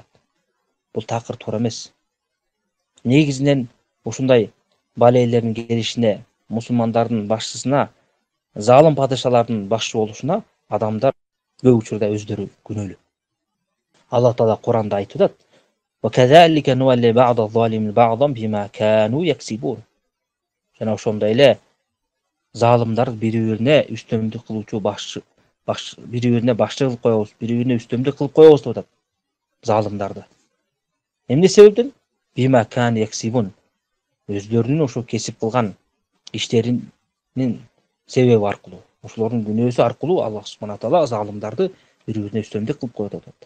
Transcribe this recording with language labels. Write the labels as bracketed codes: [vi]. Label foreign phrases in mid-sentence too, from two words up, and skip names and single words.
[ky] Бул такыр туура эмес. Негизинен ушундай балелердин келишине, мусулмандардын башчысына, залым падышалардын башчы болушуна адамдар көп учурда өздөрү күнөөлүү. [ar] الله تعالى [ky] Куранда айтып атат: [ar] "وكذلك نولي بعض الظالمين بعضا بما كانوا يكسبون." [ky] Жана ошондой эле залымдар бири-бирине үстөмдүк кылуучу бири-бирине башчы кылып коебуз, бири-бирине үстөмдүк кылып коебуз деп атат залымдарды. Эмне себептен? [ar] بما كان يكسبون. [ky] Өздөрүнүн ошо кесип кылган иштеринин себеби аркылуу, ошолордун күнөөсү аркылуу [ar] الله سبحانه وتعالى [ky] залымдарды бири-бирине үстөмдүк кылып коет деп атат.